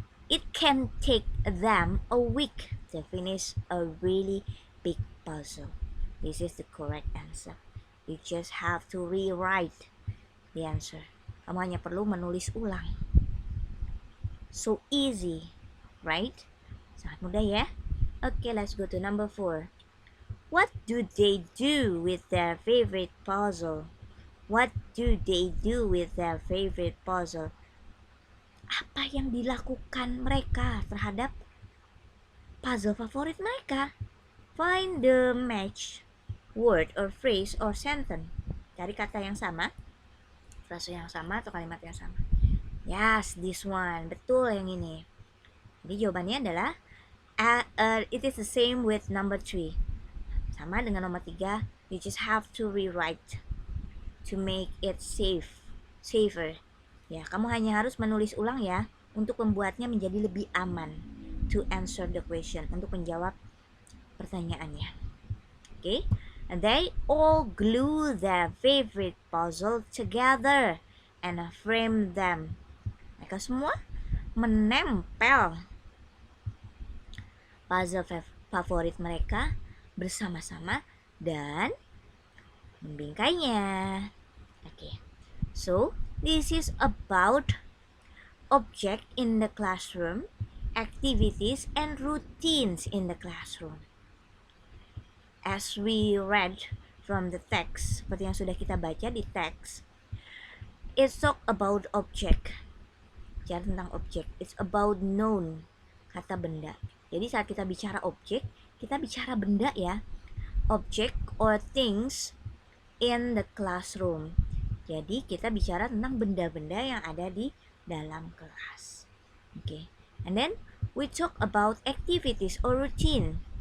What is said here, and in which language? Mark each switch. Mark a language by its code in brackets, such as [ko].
[en] It can take them a week to finish a really big puzzle. This is the correct answer. You just have to rewrite the answer. [id] Kamu hanya perlu menulis ulang. [en] So easy, right? [id] Sangat mudah ya. [en] Okay, let's go to number 4. What do they do with their favorite puzzle? What do they do with their favorite puzzle? [id] Apa yang dilakukan mereka terhadap puzzle favorit mereka? [en] Find the match word or phrase or sentence. [id] Cari kata yang sama, frase yang sama atau kalimat yang sama. [en] Yes, this one. [id] Betul yang ini. Jadi jawabannya adalah [en] it is the same with number 3. [id] Sama dengan nomor 3, [en] you just have to rewrite to make it safer. [id] Ya, kamu hanya harus menulis ulang ya untuk membuatnya menjadi lebih aman. [en] To answer the question, [id] untuk menjawab pertanyaannya. [en] Okay? And they all glue their favorite puzzle together and frame them. [id] Mereka semua menempel puzzle favorit mereka bersama-sama dan membingkainya. [en] Okay. So, this is about object in the classroom, activities and routines in the classroom. As we read from the text, [id] seperti yang sudah kita baca di teks, [en] it's talk about object. [id] Bicara tentang objek. [en] It's about noun, [id] kata benda. Jadi saat kita bicara objek, kita bicara benda ya. [en] Object or things in the classroom. [id] Jadi kita bicara tentang benda-benda yang ada di dalam kelas. [en] Okay. And then we talk about activities or routine.